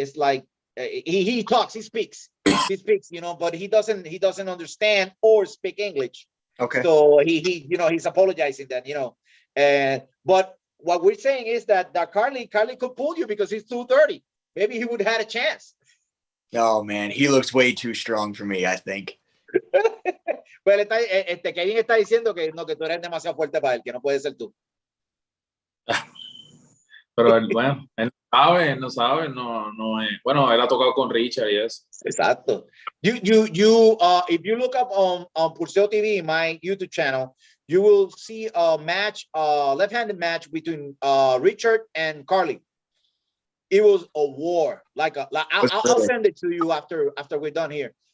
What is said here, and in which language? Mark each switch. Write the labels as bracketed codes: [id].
[en] It's like he talks, he speaks, but he doesn't understand or speak English. Okay. So he's apologizing that, but what we're saying is that Carly could pull you because he's 230. Maybe he would have had a chance. Oh man, he looks way too strong for me, I think. [es] Pero Kevin está diciendo que tú eres demasiado fuerte para él, que no puede ser tú. Pero bueno, él no sabe, no es. Bueno, él ha tocado con Richard y eso. Exacto. [en] You if you look up on Pulseo TV, my YouTube channel, you will see a match, left-handed match between Richard and Carly. It was a war. I'll send it to you after we're done here.